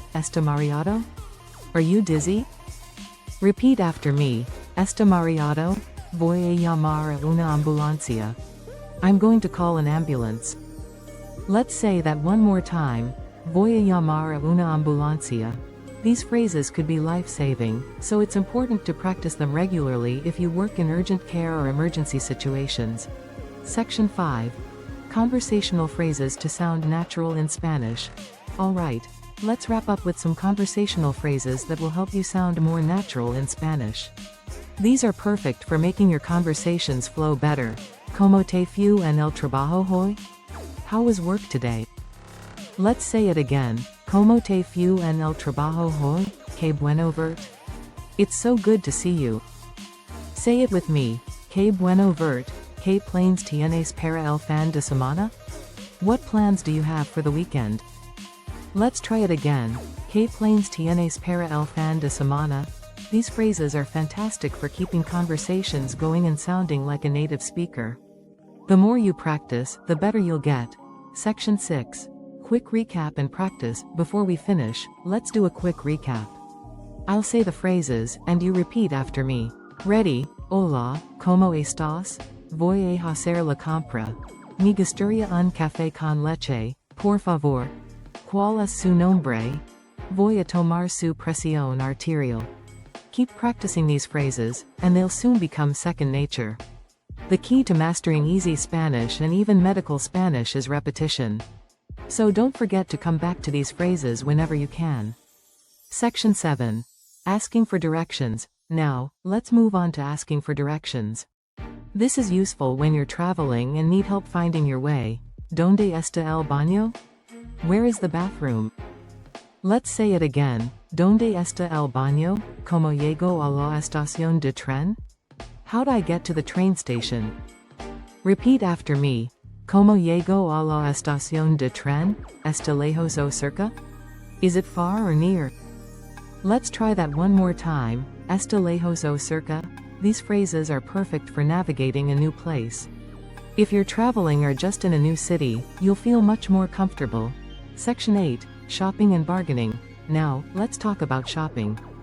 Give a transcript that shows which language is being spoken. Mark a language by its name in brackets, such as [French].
[Spanish] ¿Está mareado? [English] Are you dizzy? Repeat after me. ¿Está mareado? [Spanish] Voy a llamar a una ambulancia. [English] I'm going to call an ambulance. Let's say that one more time. [Spanish] Voy a llamar a una ambulancia. [English] These phrases could be life-saving, so it's important to practice them regularly if you work in urgent care or emergency situations. Section 5. Conversational phrases to sound natural in Spanish. Alright, let's wrap up with some conversational phrases that will help you sound more natural in Spanish. These are perfect for making your conversations flow better. [Spanish] ¿Cómo te fue en el trabajo hoy? [English] How was work today? Let's say it again. [Spanish] ¿Cómo te fue en el trabajo hoy? Qué bueno verte. [English] It's so good to see you. Say it with me. [Spanish] Qué bueno verte. ¿Qué planes tienes para el fin de semana? [English] What plans do you have for the weekend? Let's try it again. [Spanish] ¿Qué planes tienes para el fin de semana? [English] These phrases are fantastic for keeping conversations going and sounding like a native speaker. The more you practice, the better you'll get. Section 6. Quick recap and practice. Before we finish, let's do a quick recap. I'll say the phrases, and you repeat after me. [Spanish] Ready? Hola, ¿cómo estás? Voy a hacer la compra. Me gustaría un café con leche, por favor. ¿Cuál es su nombre? Voy a tomar su presión arterial. [English] Keep practicing these phrases, and they'll soon become second nature. The key to mastering easy Spanish and even medical Spanish is repetition. So don't forget to come back to these phrases whenever you can. Section 7. Asking for directions. Now, let's move on to asking for directions. This is useful when you're traveling and need help finding your way. [Spanish] ¿Dónde está el baño? [English] Where is the bathroom? Let's say it again. [Spanish] ¿Dónde está el baño? ¿Cómo llego a la estación de tren? [English] How do I get to the train station? Repeat after me. [Spanish] ¿Cómo llego a la estación de tren? [English] ¿Está lejos o cerca? Is it far or near? Let's try that one more time. [Spanish] ¿Está lejos o cerca? [English] These phrases are perfect for navigating a new place. If you're traveling or just in a new city, you'll feel much more comfortable. Section 8. Shopping and bargaining. Now, let's talk about shopping.